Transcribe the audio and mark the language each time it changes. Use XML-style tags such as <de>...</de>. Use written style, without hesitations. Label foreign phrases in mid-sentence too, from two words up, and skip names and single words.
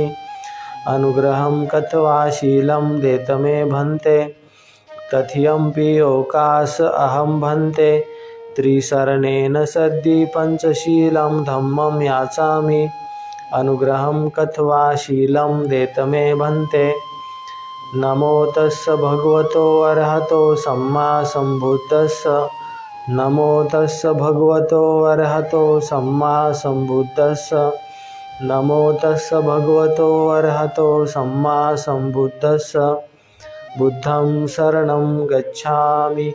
<pi>अनुग्रहं कत्वा शीलं देत मे भन्ते. तृतीयंपि ओकास अहं भन्ते त्रिशरणेन सद्धि पंचशीलं धम्मं याचामि. अनुग्रहं कत्वा शीलं देत मे भन्ते. नमो तस्स भगवतो अरहतो सम्मा संबुद्धस्स. नमो तस्स भगवतो अरहतो सम्मा संबुद्धस्स. नमो तस्स भगवतो अरहतो सम्मा संबुद्धस्स. बुद्धं शरणं गच्छामि.</pi>